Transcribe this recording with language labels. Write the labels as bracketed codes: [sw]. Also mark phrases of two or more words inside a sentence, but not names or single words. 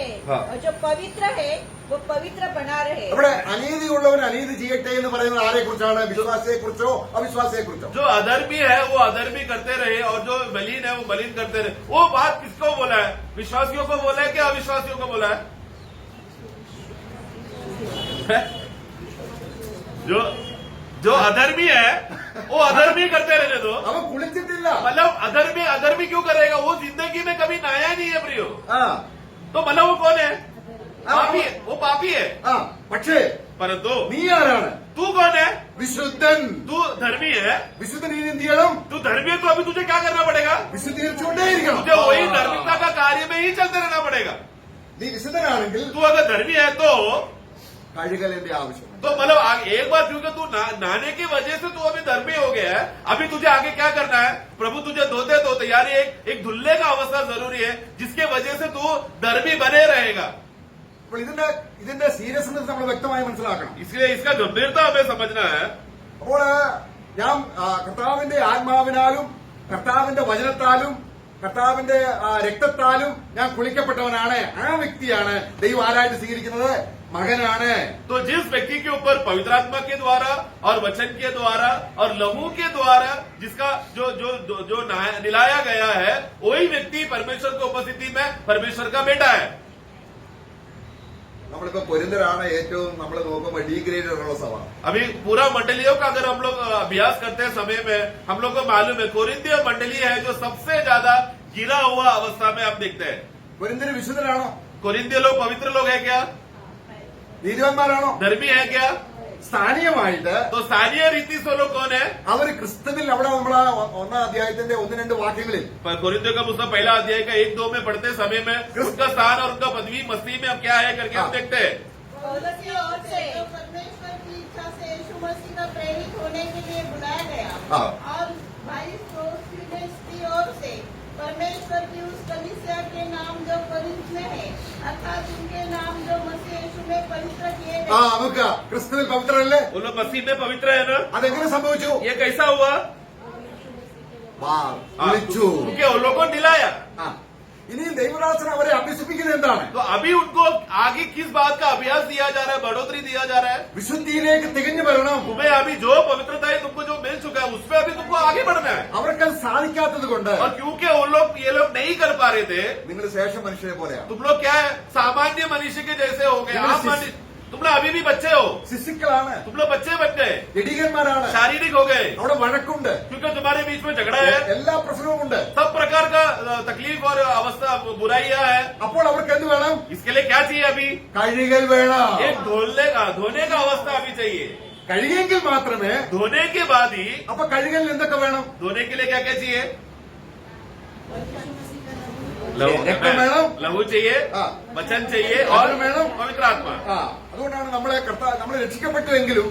[hi] हाँ। और जो पवित्र है वो पवित्र बना रहे। [ml] ഇവിടെ അനീതിയുള്ളവൻ അനീതി ചെയ്യട്ടെ എന്ന് പറയുന്നത് ആരെ കുറിച്ചാണ്? വിശ്വാസിയെ കുറിച്ചോ അവിശ്വാസിയെ കുറിച്ചോ? [hi] जो अधर्मी है वो अधर्मी करते रहे और जो मलिन है वो मलिन करते रहे। वो बात किसको बोला है? विश्वासियों को बोला है कि अविश्वासियों को बोला है? जो अधर्मी है वो अधर्मी करते रहने दो। [ml] അവൻ കുളിച്ചിട്ടില്ല. [hi] मतलब अधर्मी क्यों करेगा? वो जिंदगी में कभी नहाया नहीं है प्रियो। [ml] ആ [hi] तो मतलब वो कौन है? पापी है, वो पापी है। [ml] ആ പക്ഷേ [hi] परंतु [ml] നീ ആരാണ്? [hi] तू कौन है? [ml] വിശുദ്ധൻ. [hi] तू धर्मी है। [ml] വിശുദ്ധൻ നീ എന്ത് ചെയ്യണം? [hi] तू धर्मी है तो अभी तुझे क्या करना पड़ेगा? [ml] വിശുദ്ധീകരിച്ചുകൊണ്ടേയിരിക്കണം. [hi] तुझे वही धार्मिकता का कार्य में ही चलते रहना पड़ेगा। [ml] നീ വിശുദ്ധനാണെങ്കിൽ [hi] तू अगर धर्मी है तो [ml] കഴുകലിന്റെ ആവശ്യമുണ്ട്. [hi] तो मतलब एक बार क्योंकि तू नहाने की वजह से तू अभी धर्मी हो गया है, अभी तुझे आगे क्या करना है? प्रभु तुझे धोते यानी एक धुल्ले का अवस्था जरूरी है जिसके वजह से तू धर्मी बने रहेगा। [ml] അപ്പോൾ ഇതിന്റെ സീരിയസ്നെസ് നമ്മൾ വ്യക്തമായി മനസ്സിലാക്കണം. [hi] इसलिए इसका गंभीरता हमें समझना है। [ml] അപ്പോൾ ഞാൻ കർത്താവിന്റെ ആത്മാവിനാലും കർത്താവിന്റെ വചനത്താലും കർത്താവിന്റെ രക്തത്താലും ഞാൻ കുളിക്കപ്പെട്ടവനാണ്. ആ വ്യക്തിയാണ് ദൈവം ആരായിട്ട് സ്വീകരിക്കുന്നത്? മകനാണ്. [hi] तो जिस व्यक्ति के ऊपर पवित्र आत्मा के द्वारा और वचन के द्वारा और लहू के द्वारा जिसका जो जो जो, जो निलाया गया है, वही व्यक्ति परमेश्वर की उपस्थिति में परमेश्वर का बेटा है। [ml] നമ്മളിപ്പോ കൊരിന്ത്യരാണ് ഏറ്റവും നമ്മൾ നോക്കുമ്പോൾ ഡീഗ്രേഡ് ഉള്ള സഭ. [hi] अभी पूरा मंडलियों का अगर हम लोग अभ्यास करते हैं समय में हम लोग को मालूम है कोरिन्थीय मंडली है जो सबसे ज्यादा गिरा हुआ अवस्था में हम देखते हैं। [ml] കൊരിന്ത്യര് വിശുദ്ധരാണോ? [hi] कोरिन्थीय लोग पवित्र लोग है क्या? [ml] നീതിവാന്മാരാണോ? [hi] धर्मी है क्या? [ml] സ്ഥാനീയമായിട്ട് [hi] तो स्थानीय रीति से लोग कौन है? [ml] അവർ ക്രിസ്തുവിൽ അവിടെ നമ്മൾ ഒന്നാം അധ്യായത്തിന്റെ 1-2 വാക്യങ്ങളിൽ [hi] कोरिन्थियों का पुस्तक पहला अध्याय का 1-2 में पढ़ते समय में उसका स्थान और उनका पदवी मसीह में अब क्या है करके हम देखते हैं। पौलुस की ओर से जो परमेश्वर की इच्छा से यीशु मसीह का प्रेरित होने के लिए बुलाया गया, हाँ। और भाई सोस्थिनेस की ओर से परमेश्वर की उस कलीसिया के नाम जो कोरिन्थ में है, अर्थात उनके नाम जो मसीह यीशु में पवित्र किए गए। [ml] നമുക്ക് ക്രിസ്തുവിൽ പവിത്രരല്ലേ? [hi] वो लोग मसीह में पवित्र है ना? [ml] അതെങ്ങനെ സംഭവിച്ചു? [hi] ये कैसा हुआ? [ml] വിളിച്ചു. [hi] क्योंकि उन लोगों को दिलाया। [ml] ഇനിയും ദൈവദാസൻ അവരെ അഭ്യസിപ്പിക്കുന്നത് എന്താണ്? [hi] तो अभी उनको आगे किस बात का अभ्यास दिया जा रहा है, बढ़ोतरी दिया जा रहा है? [ml] വിശുദ്ധിയിലേക്ക് തികഞ്ഞു വരണം. [hi] तुम्हें अभी जो पवित्रता है तुमको जो मिल चुका है उसमें अभी तुमको आगे बढ़ना है। [ml] അവർക്കത് സാധിക്കാത്തത് കൊണ്ട് [hi] और क्योंकि ये लोग नहीं कर पा रहे थे, [ml] നിങ്ങൾ ശേഷ മനുഷ്യരെ പോലെയാണ്. [hi] तुम लोग क्या है सामान्य मनुष्य के जैसे हो गए। आप तुम लोग अभी भी बच्चे हो, [ml] ശിശുക്കളാണ്, [hi] तुम लोग बच्चे बन गए, [ml] ജഡികന്മാരാണ്. [hi] शारीरिक हो गए [ml] അവിടെ വഴക്കുണ്ട്, [hi] क्योंकि तुम्हारे बीच में झगड़ा है, [ml] എല്ലാ प्रश्नവും ഉണ്ട്. [hi] सब प्रकार का तकलीफ और अवस्था बुराइयां है। [ml] അപ്പോൾ അവർക്ക് എന്ത് വേണം? [hi] इसके लिए क्या चाहिए? अभी [ml] കഴുകൽ വേണം. [hi] एक धोने का अवस्था अभी चाहिए। [ml] കഴുകിയെങ്കിൽ മാത്രമേ. [hi] धोने के बाद ही [ml] അപ്പൊ കഴുകലിന് എന്തൊക്കെ വേണം? [hi] धोने के लिए क्या क्या चाहिए? [ml] രക്തം വേണം, [hi] लहू चाहिए, वचन चाहिए और [ml] वचन വേണം, [hi] पवित्र आत्मा। [ml] അതുകൊണ്ടാണ് നമ്മൾ രക്ഷിക്കപ്പെട്ടുവെങ്കിലും